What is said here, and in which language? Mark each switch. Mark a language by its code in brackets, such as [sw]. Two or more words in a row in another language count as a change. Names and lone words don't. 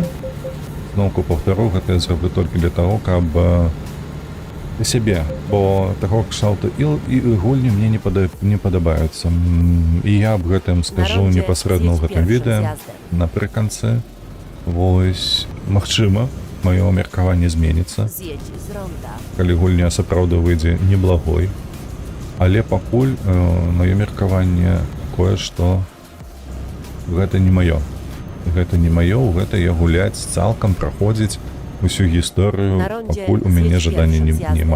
[be] Зноўку паўтару, гэта я зраблю толькі для таго, каб для сябе, бо таго кшталту і гульні мне не падабаюцца. І я аб гэтым скажу непасрэдна ў гэтым відэа напрыканцы. Вось, магчыма, маё меркаванне зменіцца, [pl] Zjedź z ronda. [be] калі гульня сапраўды выйдзе неблагой. Але пакуль маё меркаванне такое, што гэта не маё. Гэта не маё, гэта я гуляць цалкам, праходзіць усю гісторыю, пакуль у мяне жадання няма.